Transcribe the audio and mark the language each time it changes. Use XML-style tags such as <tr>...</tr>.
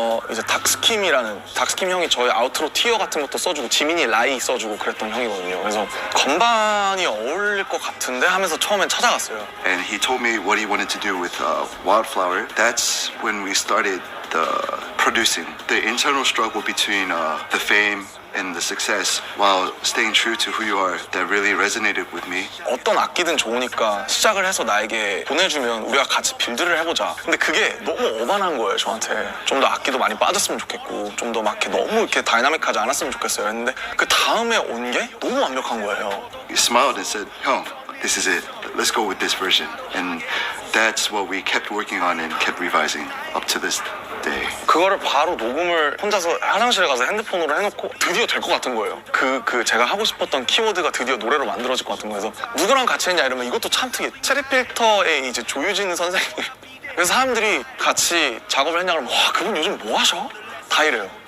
<ko>이제 닥스킴 형이 저희 아우트로 티어 같은 것도 써주고 지민이 라이 써주고 그랬던 형이거든요. 그래서 건반이 어울릴 것 같은데 하면서 처음엔 찾아갔어요.</ko> <en>And he told me what he wanted to do with Wildflower. That's when we started producing. The internal struggle between the fame and the success while staying true to who you are that really resonated with me.</en> <ko>어떤 악기든 좋으니까 시작을 해서 나에게 보내주면 우리가 같이 빌드를 해보자. 근데 그게 너무 어반한 거예요, 저한테. 좀 더 악기도 많이 빠졌으면 좋겠고 좀 더 막 이렇게 너무 이렇게 다이나믹하지 않았으면 좋겠어요. 했는데 그 다음에 온 게 너무 완벽한 거예요.</ko> <en>He smiled and said, "형, this is it. Let's go with this version." And that's what we kept working on and kept revising up to this day.</en> <ko>그거를 바로 녹음을 혼자서 화장실에 가서 핸드폰으로 해놓고 드디어 될 것 같은 거예요. 그 제가 하고 싶었던 키워드가 드디어 노래로 만들어질 것 같은 거여서 누구랑 같이 했냐 이러면 이것도 참 특이해. 체리필터의 이제 조유진 선생님. 그래서 사람들이 같이 작업을 했냐 그러면 와 그분 요즘 뭐 하셔? 다 이래요.</ko>